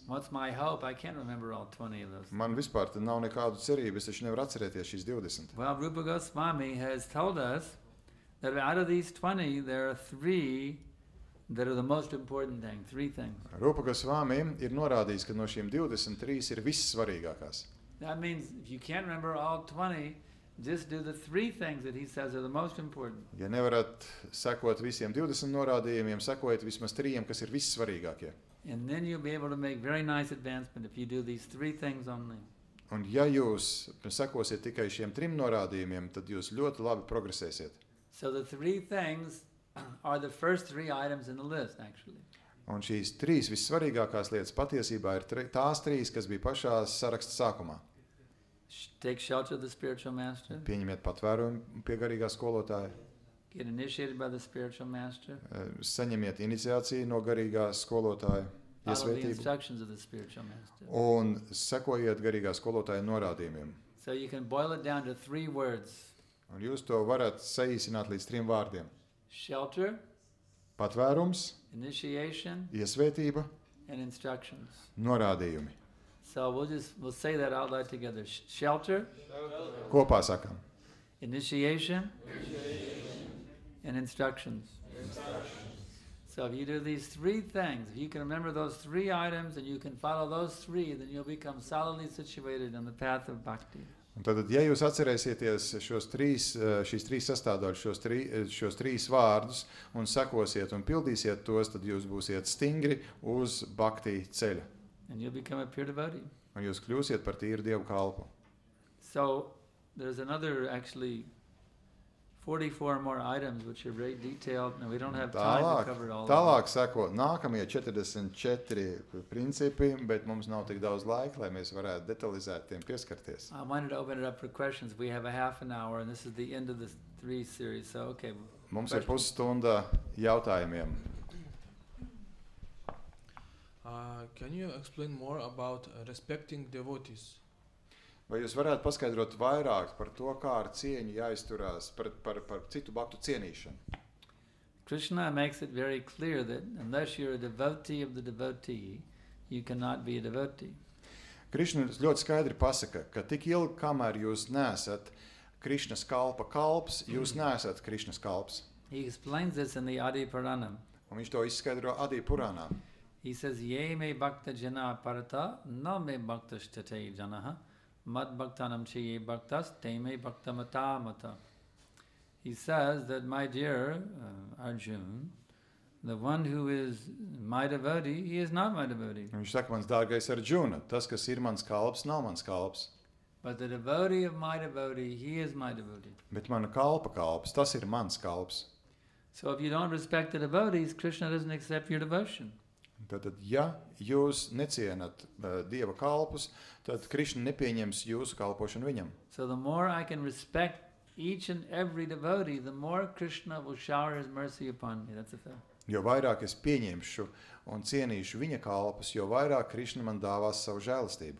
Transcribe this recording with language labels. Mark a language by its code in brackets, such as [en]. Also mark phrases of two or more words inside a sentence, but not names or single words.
[en] What's my hope? I can't remember all 20 of those things. [lv] Man vispār tad nav nekādu cerību, es taču nevaru atcerēties šīs 20. [en] Well, Rupa Goswami has told us that out of these 20, there are 3 that are the most important thing. 3 things. [lv] Rupa Goswami ir norādījis, ka no šīm 23 ir vissvarīgākās. [en] That means if you can't remember all 20, just do the 3 things that he says are the most important. [lv] Ja nevarat sekot visiem 20 norādījumiem, sekojiet vismaz 3, kas ir vissvarīgākie. [en] And then you'll be able to make very nice advancement if you do these 3 things only. [lv] Un ja jūs sekosiet tikai šiem 3 norādījumiem, tad jūs ļoti labi progresēsiet. [en] So the 3 things are the first 3 items in the list, actually. [lv] Un šīs 3 vissvarīgākās lietas patiesībā ir tās 3, kas bija pašā saraksta sākumā. [en] Take shelter of the spiritual master. [lv] Pieņemiet patvērumu pie garīgā skolotāja. [en] Get initiated by the spiritual master. [lv] Saņemiet iniciāciju no garīgā skolotāja. [en] Follow the instructions of the spiritual master. [lv] Un sekojiet garīgā skolotāja norādījumiem. [en] So you can boil it down to 3 words. [lv] Un jūs to varat saīsināt līdz 3 vārdiem. [en] Shelter, [lv] Patvērums, [en] initiation, [lv] iesvētība, [en] and instructions. [lv] norādījumi. [en] So we'll say that out loud together. Shelter, [lv] Kopā sakam. [en] initiation, and instructions. So if you do these 3 things, if you can remember those 3 items and you can follow those 3, then you'll become solidly situated on the path of bhakti. [lv] Un tad, ja jūs atcerēsieties šīs 3 sastāvdaļas, šos 3 vārdus un sekosiet un pildīsiet tos, tad jūs būsiet stingri uz bhakti ceļa. [en] And you'll become a pure devotee. [lv] Un jūs kļūsiet par tīru Dievu kalpu. [en] So there's another actually 44 more items which are very detailed, and we don't have time to cover all of them. [lv] Tālāk seko nākamie 44 principi, bet mums nav tik daudz laika, lai mēs varētu detalizēt tiem pieskarties. [en] I wanted to open it up for questions. We have a half an hour, and this is the end of the 3 series. So, okay. [lv] Mums ir pusstunda jautājumiem. [en] Can you explain more about respecting devotees? [lv] Vai jūs varētu paskaidrot vairāk par to, kā ar cieņu jāizturās par citu baktu cienīšanu? [en] Krishna makes it very clear that unless you're a devotee of the devotee, you cannot be a devotee. [lv] Krišna ļoti skaidri pasaka, ka tik ilgi, kamēr jūs neesat Krišnas kalpa kalps, jūs neesat Krišnas kalps. [en] He explains this in the Adi Puranam. [lv] Un viņš to izskaidro Adi Purānā. [en] He says, [sa] ये मे भक्त जन परत, न मे भक्त श्तते जनह, मद् भक्तानाम् चिये भक्तस्, ते मे भक्त मत मत. [en] He says that, my dear Arjun, the one who is my devotee, he is not my devotee. [lv] Viņš saka, mans dārgais Arjuna, tas, kas ir mans kalps, nav mans kalps. [en] But the devotee of my devotee, he is my devotee. [lv] Bet mana kalpa kalps, tas ir mans kalps. [en] So if you don't respect the devotees, Krishna doesn't accept your devotion. [lv] Tad, ja jūs necienat Dieva kalpus, tad Krišna nepieņems jūsu kalpošanu viņam. [en] So the more I can respect each and every devotee, the more Krishna will shower his mercy upon me. That's a fact. [lv] Jo vairāk es pieņemšu un cienīšu viņa kalpus, jo vairāk Krišna man dāvās savu žēlastību.